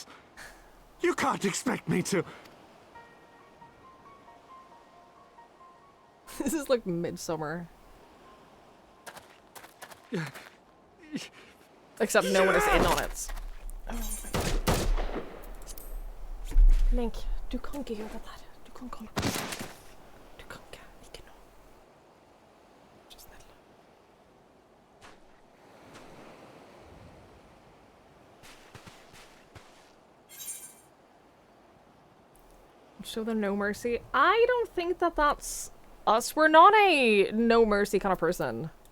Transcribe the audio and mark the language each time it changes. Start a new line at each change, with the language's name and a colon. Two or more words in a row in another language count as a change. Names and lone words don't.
English: You can't expect me to... This is like midsummer. Except no one is in on it. Link,
Norwegian: du kan ikke gjøre det der. Du kan ikke holde på. Du kan ikke nå. Så snill.
English: Show them no mercy. I don't think that that's us. We're not a no mercy kind of person.